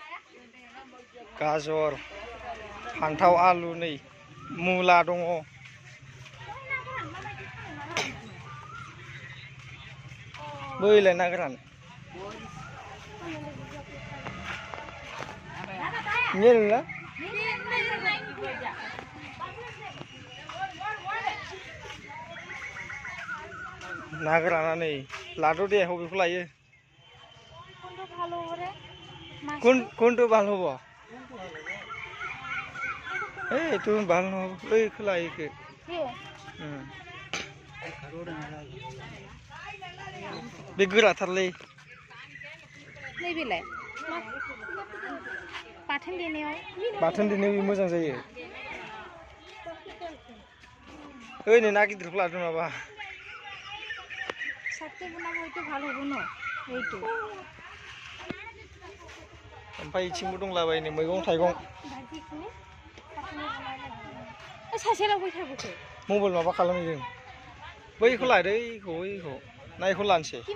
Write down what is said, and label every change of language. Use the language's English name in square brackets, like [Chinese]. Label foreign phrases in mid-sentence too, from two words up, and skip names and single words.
[Bodo] गाजर फान्थाव आलु नै मुला दङ बैलाय ना गोरान मेरला ना गोराना नै लादो दे बबेखौ लायो [Assamese] কোনটো ভাল হ'ব এইটো ভাল নহ'ব এইখো লা এইখো [Bodo] बे गोराथारलै नैबेलाय बाथोन देनायाव मोजां जायो ओइ नै ना गिदिरखौ लादों माबा ओमफ्राय इथिंबो दंलाबायो नै मैगं थाइगं मबाइल माबा खालामहैदों बैखौ लादो बैखौ ना इखौ लानोसै